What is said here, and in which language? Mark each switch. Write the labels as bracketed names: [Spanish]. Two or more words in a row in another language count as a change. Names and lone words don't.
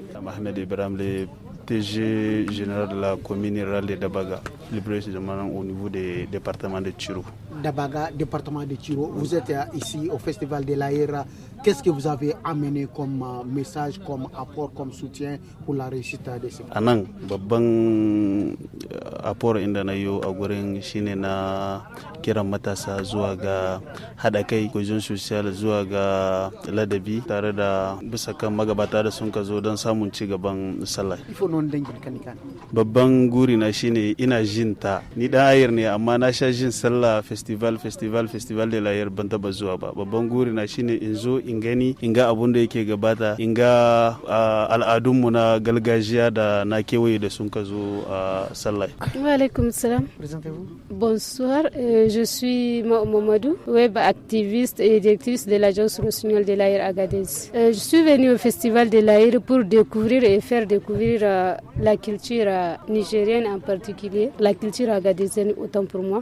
[French] Mohamed Ibrahim, le TG général de la commune rurale de Dabaga, le précisément au niveau du département de Tchiro. Dabaga, département de Tchiro. Vous êtes ici au Festival de l'Aïr. Qu'est-ce que vous avez amené comme message, comme apport, comme soutien pour la réussite de ce projet? [Hausa] Anan, babban apport inda na yo a gurin shine na kiran matasa zuwa ga hada kai, [French] cohesion social, [Hausa] zuwa ga ladabi tare da bisa kan magabata da sun ka zo don samun ci gaban sallah. Ifo non dangin kanikan. Babban guri na shine ina jin ta. Ni dan Aïr ne amma na sha jin sallah festival de l'Aïr ban taba zuwa ba. Babban guri na shine in zo in gani, in ga abun da yake gabata, in ga al'adunmu na gargajiya da na kewaye da sun ka zo a sallah. [Arabic] وعليكم السلام. [French] Présentez-vous. Bonsoir, je suis Mamadou, web activiste et directrice de l'agence nationale de l'Aïr Agadez. Je suis venue au festival de l'Aïr pour découvrir et faire découvrir la culture nigérienne en particulier, la culture agadézienne autant pour moi.